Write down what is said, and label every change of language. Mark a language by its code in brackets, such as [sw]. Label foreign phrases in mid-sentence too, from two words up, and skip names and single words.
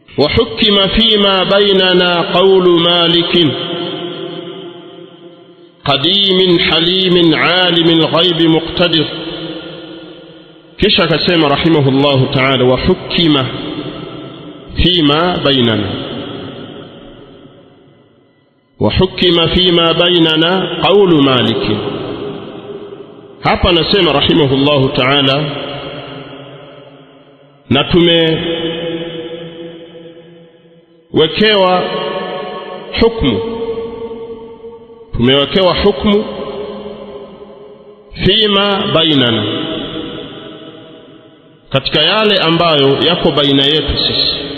[ar] وحكم فيما بيننا قول مالك قديم حليم عالم الغيب مقتدر. [sw] kisha akasema [ar] رحمه الله تعالى, وحكم فيما بيننا وحكم فيما بيننا قول مالك. [sw] hapa anasema [ar] رحمه الله تعالى, [sw] na tumewekewa [ar] حكم فيما بيننا, [sw] katika yale ambayo yako baina yetu sisi.